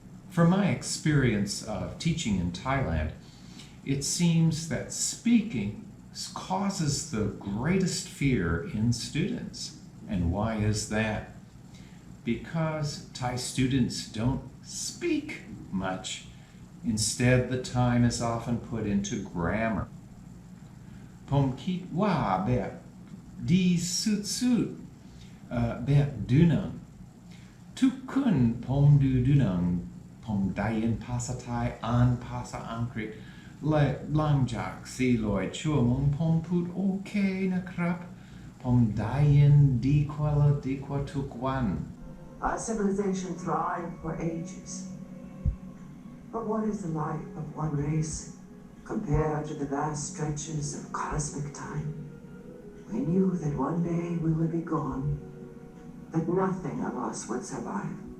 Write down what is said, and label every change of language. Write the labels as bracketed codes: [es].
[en] From my experience of teaching in Thailand, it seems that speaking causes the greatest fear in students. And why is that? Because Thai students don't speak much. Instead, the time is often put into grammar. [th] ผมคิดว่าแบบดีสุดๆแบบดูหนังทุกคนผมดูหนังผมได้ยินภาษาไทยอ่านภาษาอังกฤษและหลังจาก400 ชั่วโมงผมพูดโอเคนะครับผมได้ยินดีกว่าทุกวัน [en] Our civilization thrived for ages. But what is the life of one race compared to the vast stretches of cosmic time? We knew that one day we would be gone, that nothing of us would survive.